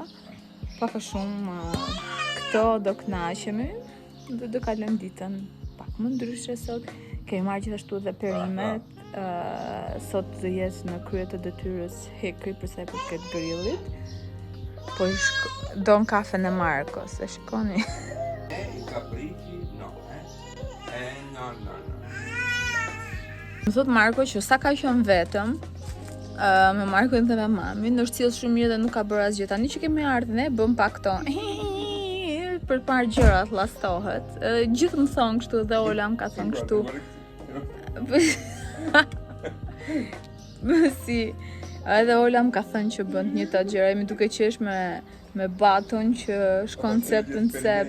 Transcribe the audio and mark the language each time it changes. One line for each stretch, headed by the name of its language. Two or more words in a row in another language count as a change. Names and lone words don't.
Albanian: Paka shumë këto do kënaqemi dhe do kalojmë ditën pak më ndryshe sot. Kemi marrë gjithashtu dhe perimet. Sot do jetë në krye të detyrës Hekri për sa i përket grillit. Po don kafen e Markos, e shikoni.
Italian: I capricci no, no.
Albanian: Më thot Marko që sa ka qenë vetëm me Markon dhe me mamin, është sjell shumë mirë dhe nuk ka bërë asgjë. Tani që kemi ardhur ne, bëm pak këto për të marrë gjërat, llastohet. Gjithë më thon kështu dhe Ola më ka thënë kështu. Si, edhe Ola më ka thënë që bën një ta gjëra, jemi duke qesh me Baton që shkon cep në cep.